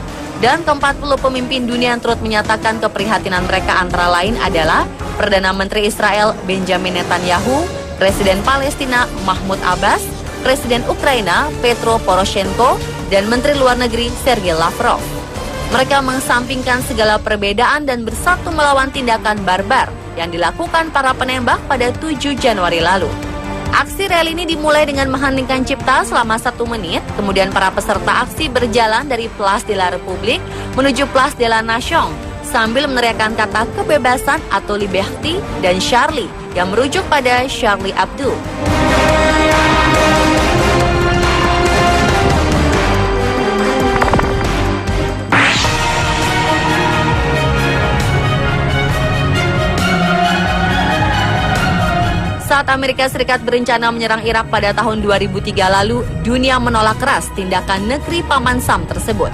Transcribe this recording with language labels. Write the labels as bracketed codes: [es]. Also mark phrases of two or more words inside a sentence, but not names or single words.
[id] Dan ke-40 pemimpin dunia yang turut menyatakan keprihatinan mereka antara lain adalah Perdana Menteri Israel Benjamin Netanyahu, Presiden Palestina Mahmud Abbas, Presiden Ukraina Petro Poroshenko, dan Menteri Luar Negeri Sergei Lavrov. Mereka mengesampingkan segala perbedaan dan bersatu melawan tindakan barbar yang dilakukan para penembak pada 7 Januari lalu. Aksi rel ini dimulai dengan mengheningkan cipta selama 1 menit, kemudian para peserta aksi berjalan dari Place de la République menuju Place de la Nation sambil meneriakkan kata kebebasan atau liberty dan Charlie yang merujuk pada Charlie Hebdo. Saat Amerika Serikat berencana menyerang Irak pada tahun 2003 lalu, dunia menolak keras tindakan negeri Paman Sam tersebut.